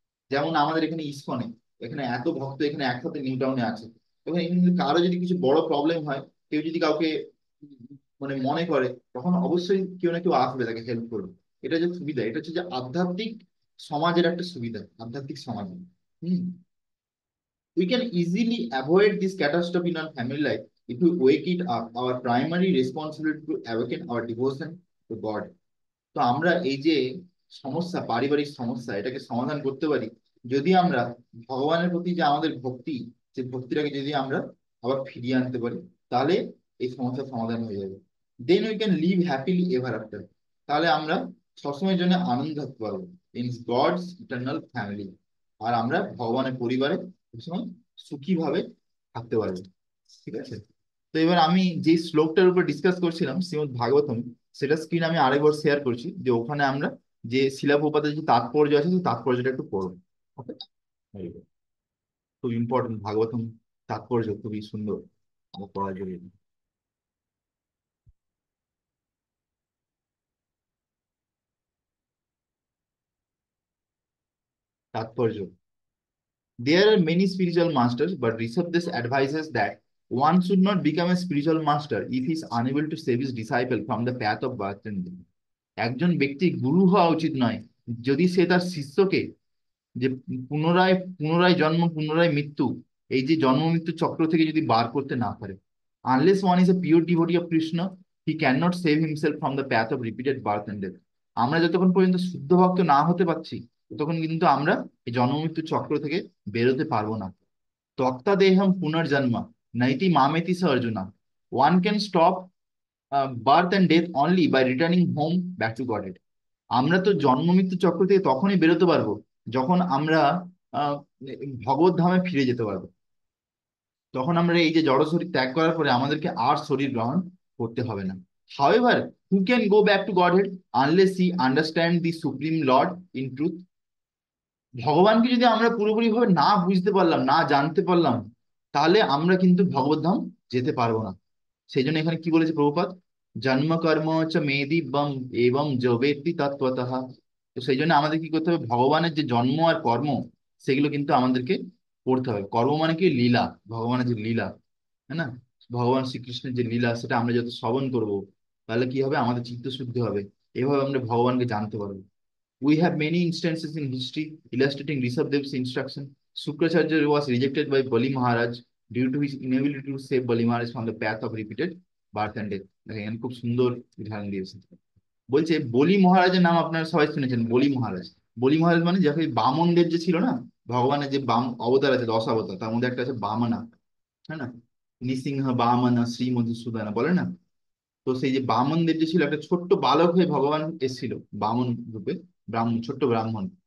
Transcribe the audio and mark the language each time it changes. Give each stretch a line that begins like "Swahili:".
Bangla: যেমন আমাদের এখানে ইসকনে, এখানে এত ভক্ত এখানে একসাথে নিউ টাউনে আছে, এবং এখানে যদি কারো যদি কিছু বড় প্রবলেম হয়, কেউ যদি কাউকে মানে মনে করে, তখন অবশ্যই কেউ না কেউ আসবে তাকে হেল্প করবে। এটা যে সুবিধা, এটা হচ্ছে যে আধ্যাত্মিক সমাজের একটা সুবিধা, আধ্যাত্মিক সমাজ।
English: Hmm We can easily avoid this catastrophe in our family life if we wake it up. Our primary responsibility to awaken our devotion to God.
Bangla: তো আমরা এই যে সমস্যা, পারিবারিক সমস্যা, এটাকে সমাধান করতে পারি যদি আমরা ভগবানের প্রতি যে আমাদের ভক্তি, যে ভক্তিটাকে যদি আমরা আবার ফিরিয়ে আনতে পারি, তাহলে এই সমস্যার সমাধান হয়ে যাবে।
English: Then we can live happily ever after.
Bangla: তাহলে আমরা সবসময়ের জন্য আনন্দ থাকতে পারবো
English: In God's eternal family.
Bangla: আর আমরা ভগবানের পরিবারে সবসময় সুখী ভাবে থাকতে পারবো। ঠিক আছে? তো এবার আমি যে শ্লোকটার উপর ডিসকাস করছিলাম, শ্রীমদ ভাগবতম, সেটা স্ক্রিন আমি আরেকবার শেয়ার করছি, যে ওখানে আমরা যে শিলা প্রপাতের যে তাৎপর্য আছে, সেই তাৎপর্যটা একটু পড়বো। ওকে? খুব ইম্পর্টেন্ট ভাগবতম, তাৎপর্য খুবই সুন্দর, আমার পড়া জরুরি।
English: তাৎপর্য: there are many spiritual masters, but Rishabdev advises that one should not become a spiritual master if he is unable to save his disciple from the path of birth and death.
Bangla: একজন ব্যক্তি গুরু হওয়া উচিত নয় যদি সে তার শিষ্যকে যে পুনরায় পুনরায় জন্ম পুনরায় মৃত্যু, এই যে জন্ম মৃত্যু চক্র থেকে যদি বার করতে না পারে।
English: Unless one is a pure devotee of Krishna, he can not save himself from the path of repeated birth and death.
Bangla: আমরা যতক্ষণ পর্যন্ত শুদ্ধ ভক্ত না হতে পারছি, ততক্ষণ কিন্তু আমরা এই জন্ম মৃত্যু চক্র থেকে বেরোতে পারবো না।
Sanskrit: তক্তা দেহম পুনর্জন্ম নৈতি মামেতি স Arjuna.
English: One can stop birth and death only by returning home back to godhead.
Bangla: আমরা তো জন্ম মৃত্যু চক্র থেকে তখনই বেরোতে পারবো যখন আমরা আহ ভগবত ধামে ফিরে যেতে পারবো। তখন আমরা এই যে জড় শরীর ত্যাগ করার পরে আমাদেরকে আর শরীর গ্রহণ করতে হবে না।
English: However, who can go back to Godhead unless he understand the Supreme Lord in truth?
Bangla: ভগবানকে যদি আমরা পুরোপুরি ভাবে না বুঝতে পারলাম, না জানতে পারলাম, তাহলে আমরা কিন্তু ভগবত ধাম যেতে পারবো না। সেই জন্য এখানে কি বলেছে প্রভুপাদ?
Sanskrit: জন্ম কর্ম চ মেদিব্যম এবং জবেত্তি তত্ত্বতঃ।
Bangla: তো সেই জন্য আমাদের কি করতে হবে? ভগবানের যে জন্ম আর কর্ম, সেগুলো কিন্তু আমাদেরকে করতে হবে। কর্ম মানে কি? লীলা, ভগবানের যে লীলা, হ্যাঁ না, ভগবান শ্রীকৃষ্ণের যে লীলা, সেটা আমরা যত শ্রবণ করবো, তাহলে কি হবে? আমাদের চিত্ত শুদ্ধি হবে। এভাবে আমরা ভগবানকে জানতে পারবো। We have many instances in history illustrating Rishabdev's instruction. Sukracharya was rejected by Bali Maharaj due to his inability to save Bali Maharaj from the path of repeated birth and death. দেখেন খুব সুন্দর উদাহরণ দিয়েছে। বলছে বলি মহারাজের নাম আপনারা সবাই শুনেছেন, বলি মহারাজ। বলি মহারাজ মানে যাকে বামন দেব যে ছিল না, ভগবানের যে বাম অবতার আছে, 10 অবতার, তার মধ্যে একটা আছে বামনা, হ্যাঁ না,
Sanskrit: নৃসিংহ বামনা শ্রী মধুসূদনা
Bangla: বলে না। তো সেই যে বামন দেব যে ছিল, একটা ছোট্ট বালক হয়ে ভগবান এসেছিল বামন রূপে, ব্রাহ্মণ, ছোট্ট ব্রাহ্মণ।